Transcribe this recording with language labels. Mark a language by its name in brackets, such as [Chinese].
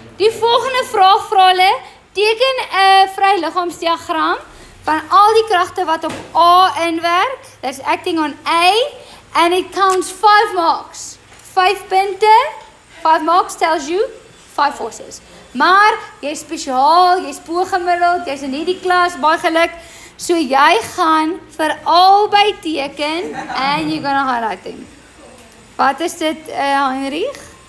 [Afrikaans] Die volgende vraag vra hulle, teken 'n vryliggaamsdiagram van al die kragte wat op A inwerk. [English] That's acting on A and it counts 5 marks. [Afrikaans] 5 punte. [English] 5 marks tells you 5 forces. [Afrikaans] Maar jy is spesiaal, jy is bo-gemiddeld, jy's in hierdie klas, baie geluk. So jy gaan vir albei teken [English] and you're gonna highlight them. [Afrikaans] Wat is dit, Heinrich?